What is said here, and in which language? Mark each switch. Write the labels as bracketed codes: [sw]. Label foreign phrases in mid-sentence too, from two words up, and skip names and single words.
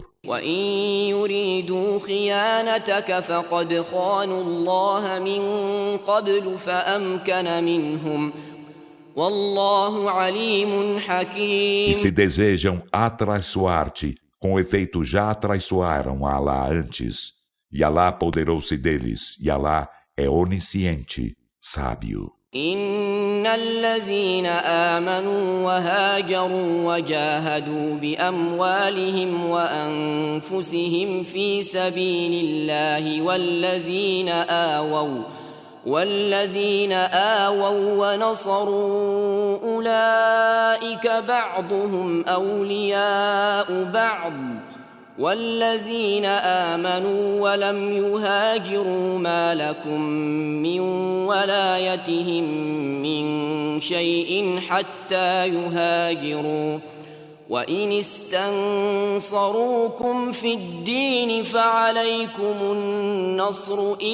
[ar] وإن يريدوا خيانتك فقد خانوا الله من قبل فأمكن منهم والله عليم حكيم. [pt] E se desejam atraiçoar-te, com efeito já atraiçoaram a Alá antes, e Alá apoderou-se deles, e Alá é onisciente, sábio. [ar] إن الذين آمنوا وهاجروا وجاهدوا بأموالهم وأنفسهم في سبيل الله والذين آووا ونصروا أولئك بعضهم أولياء بعض والذين آمنوا ولم يهاجروا ما لكم من ولايتهم من شيء حتى يهاجروا وإن استنصروكم في الدين فعليكم النصر